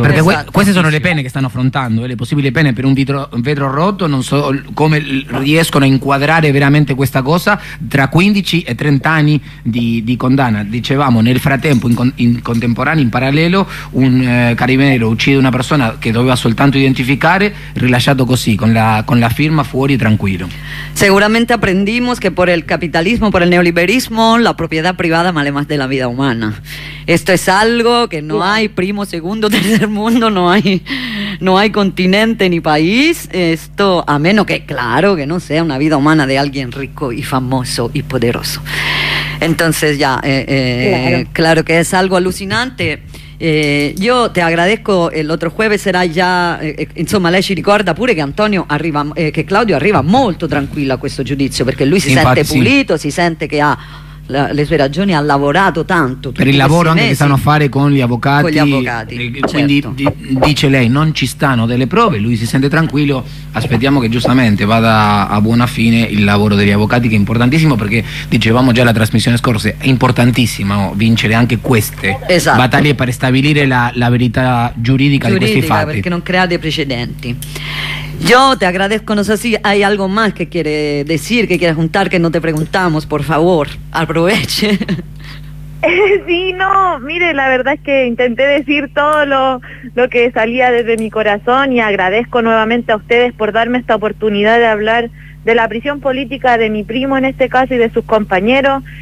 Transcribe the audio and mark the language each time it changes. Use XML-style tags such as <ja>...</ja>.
<it>Perché queste sono le pene che stanno affrontando, le possibili pene per un vetro rotto, non so come riescono a inquadrare veramente questa cosa, tra 15 e 30 anni di condanna. Dicevamo, nel frattempo, in contemporanea, in parallelo, un carabiniero uccide una persona che doveva soltanto identificare, rilasciato così, con la firma fuori, tranquillo.</it> <es>Seguramente aprendimos que por el capitalismo, por el neoliberismo, la propiedad privada vale más de la vida humana. Esto es algo que no hay primo, segundo, tercer mundo, no hay continente ni país. Esto, a menos que, claro, que no sea una vida humana de alguien rico y famoso y poderoso. Entonces ya, claro que es algo alucinante.</es> <it>Io ti agradezco, l'altro jueves sarà già, insomma, lei ci ricorda pure che Antonio arriva, che Claudio arriva molto tranquillo a questo giudizio, perché lui si sente pulito, si sente che ha le sue ragioni, ha lavorato tanto per il lavoro anche che stanno a fare con gli avvocati, quindi certo. Dice lei, non ci stanno delle prove, lui si sente tranquillo, aspettiamo che giustamente vada a buona fine il lavoro degli avvocati, che è importantissimo, perché dicevamo già la trasmissione scorsa, è importantissimo vincere anche queste battaglie per stabilire la verità giuridica di questi fatti, perché non crea dei precedenti.</it> <es>Yo te agradezco, no sé si hay algo más que quiere decir, que quiere juntar, que no te preguntamos, por favor, aproveche. Sí, no, mire, la verdad es que intenté decir todo lo que salía desde mi corazón, y agradezco nuevamente a ustedes por darme esta oportunidad de hablar de la prisión política de mi primo en este caso y de sus compañeros.</es>